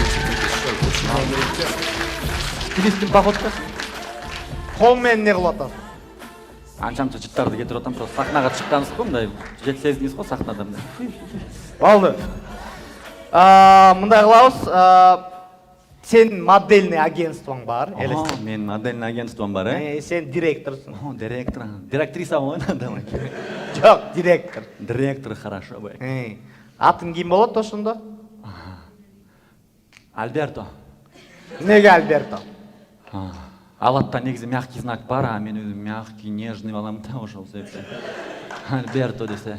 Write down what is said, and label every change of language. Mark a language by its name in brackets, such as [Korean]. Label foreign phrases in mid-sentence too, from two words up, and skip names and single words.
[Kyrgyz] Стилисттин походкасы. Кол менен не кылып атасың? Анча-мынча жыттарды кетирип атам, просто сахнага чыккансыз го, мындай жет сездиңиз го сахнада мындай. Болду. Мындай кылабыз. Сен [Russian] модельный агентствоң [Kyrgyz] бар, элестет. Мен [Russian] модельный агентством [Kyrgyz] бар, Сен директорсың. [Russian] Директор. Директриса ма, давай. [Kyrgyz] Жок, директор. [Russian] Директор хорошо бай. [Kyrgyz] Атың ким болот ошондо? Альберто. Неге Альберто? Ал атта негизи [Russian] мягкий знак [Kyrgyz] бар, а мен өзүм [Russian] мягкий, нежный [Kyrgyz] балам да ошол себептен. Альберто десе.